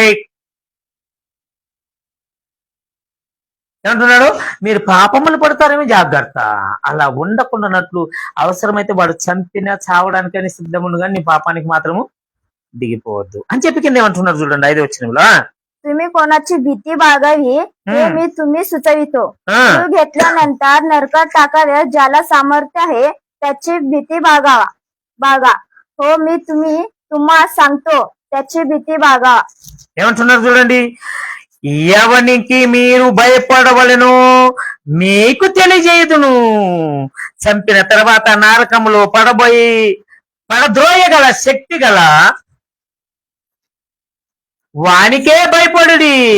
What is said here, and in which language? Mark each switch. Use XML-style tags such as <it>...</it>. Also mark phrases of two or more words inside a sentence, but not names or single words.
<te>ఏమంటున్నాడు? మీరు పాపములు పడతారేమో, జాగ్రత్త. అలా ఉండకుండానట్లు అవసరమైతే వాడు చంపినా చావడానికని సిద్ధముండు, కానీ నీ పాపానికి మాత్రము దిగిపోవద్దు అని చెప్పి కింద ఏమంటున్నారు చూడండి 5వ వచనంలో.</te> <mr>तुम्ही कोणाची भीती बाळगावी हे मी तुम्ही सुचवितो. जीव घेतल्यानंतर नरकात टाकावे ज्याला सामर्थ्य आहे त्याची भीती बाळगा. हो मी तुम्हा सांगतो, त्याची भीती बाळगा.</mr> <te>ఏమంటున్నారు చూడండి, ఎవనికి మీరు భయపడవలెను మీకు తెలియజేయుదును, చంపిన తర్వాత నరకములో పడద్రోయగల శక్తి గల వానికే భయపడుడి.</te>